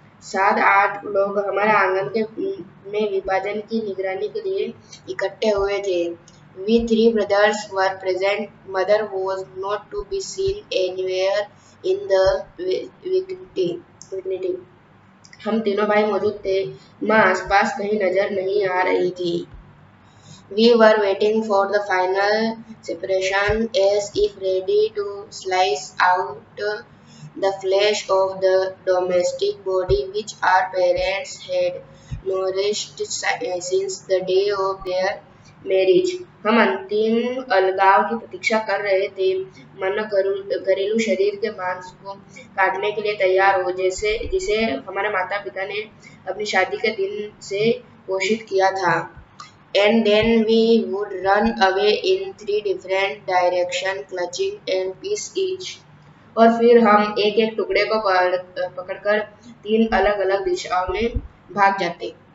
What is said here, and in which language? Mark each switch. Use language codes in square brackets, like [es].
[hi] 7-8 लोग हमारे आंगन के में विभाजन की निगरानी के लिए इकट्ठे हुए थे। [en] We three brothers were present. Mother was not to be seen anywhere in the vicinity. [hi] हम तीनों भाई मौजूद थे। माँ आसपास कहीं नजर नहीं आ रही थी। [en] We were waiting for the final separation, as if ready to slice out the flesh of the domestic body which our parents had nourished since the day of their marriage. [hi] हम अंतिम अलगाव की प्रतीक्षा कर रहे थे, मानो घरेलू शरीर के मांस को काटने के लिए तैयार हो, जिसे हमारे माता पिता ने अपनी शादी के दिन से घोषित किया था। [en] And then we would run away in 3 different directions, clutching and piece each. [hi] और फिर हम एक एक टुकड़े को पकड़कर 3 अलग-अलग दिशाओं में भाग जाते।